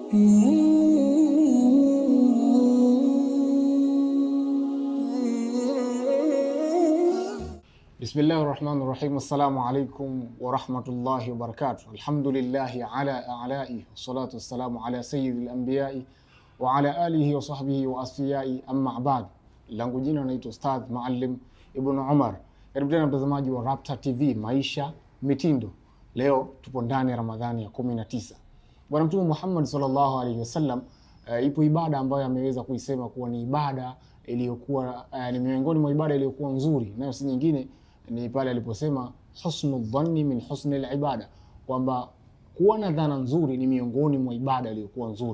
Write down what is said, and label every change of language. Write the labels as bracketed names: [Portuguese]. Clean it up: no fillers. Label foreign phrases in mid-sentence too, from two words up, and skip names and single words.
[Arabic] Bismillahirrahmanirrahim. السلام عليكم ورحمة الله وبركاته. الحمد لله على آلائه، والصلاة والسلام على سيد الأنبياء وعلى آله وصحبه وأصفيائه، أما بعد. [Swahili] Langu jina naitwa Ustadh Maalim Ibn Umar. Karibu tena mtazamaji wa Rapta TV, maisha mitindo. Leo tupo ndani ya Ramadhani ya 19. Bwana Mtume Muhammad [Arabic] صلى الله عليه وسلم [Swahili] ipo ibada ambayo ameweza kuisema kuwa ni ibada iliyokuwa ni miongoni mwa ibada iliyokuwa nzuri, nayo si nyingine ni pale aliposema [Arabic] حسن الظن من حسن العبادة, [Swahili] kwamba kuwa na dhana nzuri ni miongoni mwa ibada iliyokuwa nzuri.